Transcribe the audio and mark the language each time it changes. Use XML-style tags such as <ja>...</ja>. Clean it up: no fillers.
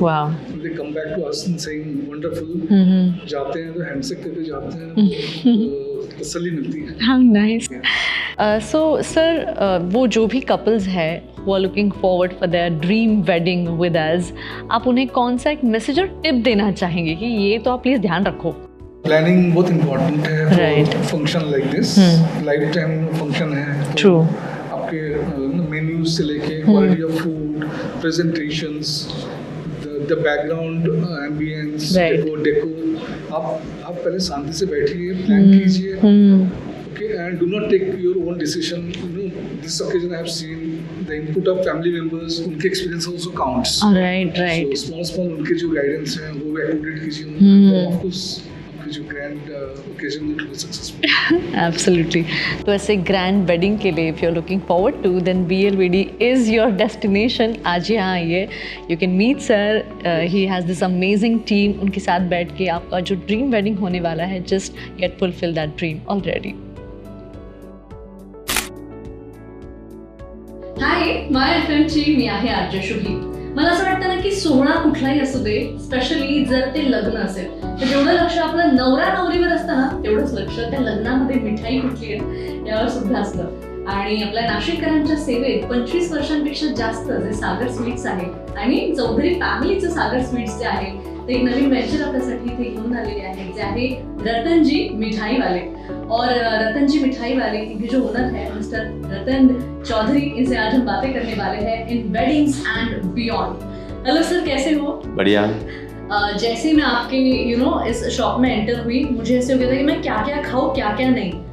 <en>Wow. When they come back to us and saying wonderful.</en> <hi>जाते हैं तो handshake करके जाते हैं, तसल्ली मिलती है.</hi> <en>How nice.</en> <hi>So sir, वो जो भी couples है</hi> <en>who are looking forward for their dream wedding with us,</en> <hi>आप उन्हें कौन सा एक मैसेज और टिप देना चाहेंगे कि ये तो आप प्लीज़ ध्यान रखो? प्लानिंग बहुत इम्पोर्टेंट है</hi> <en>Right.</en> <hi>Function like this. Life time function है.</hi> <en>True.</en> <hi>आपके मेन्यूज से लेके quality of food, presentations, the background ambience,</hi> <en>Right.</en> <hi>Deco, आप पहले शांति से बैठिए, प्लान कीजिए.</hi> <en>Okay, and do not take your own decision. You know, this occasion I have seen the input of family members.</en> <hi>उनके experience also counts.</hi> <en>Right.</en> <hi>So small उनके जो guidance हैं वो भी accommodate कीजिए.</hi> <en>Of course आपकी जो grand occasion will be successful. Absolutely. तो ऐसे grand wedding के लिए if you're looking forward to, then BLVD is your destination.</en> <hi>आज यहाँ आइए.</hi> <en>You can meet sir. He has this amazing team.</en> <hi>उनके साथ बैठ के आपका जो dream wedding होने वाला है,</hi> <en>just get fulfill that dream already.</en> <mr>हाय, माय एफएमची मी आहे आरजे शुभी. मला असं वाटतं ना की सोहळा कुठलाही असू दे, स्पेशली जर ते लग्न असेल तर जेवढं लक्ष आपलं नवरा नवरीवर असतं ना, तेवढंच लक्ष त्या लग्नामध्ये मिठाई कुठली आहे यावर सुद्धा असतं. आणि आपल्या नाशिककरांच्या सेवेत 25 वर्षांपेक्षा जास्त जे सागर स्वीट्स आहे आणि चौधरी फॅमिलीचं सागर स्वीट्स जे आहे ते एक नवीन वेंचर आपल्यासाठी इथे घेऊन आलेले आहेत, जे आहे रतनजी मिठाई वाले.</mr> <hi>और रतनजी मिठाई वाले के जो ओनर है मिस्टर रतन चौधरी, इनसे आज हम बातें करने वाले हैं इन weddings and beyond. Hello sir, कैसे हो? बढ़िया. जैसे मैं आपके इस शॉप में एंटर हुई, मुझे ऐसे हो गया था कि मैं क्या क्या खाऊं क्या क्या नहीं.</hi>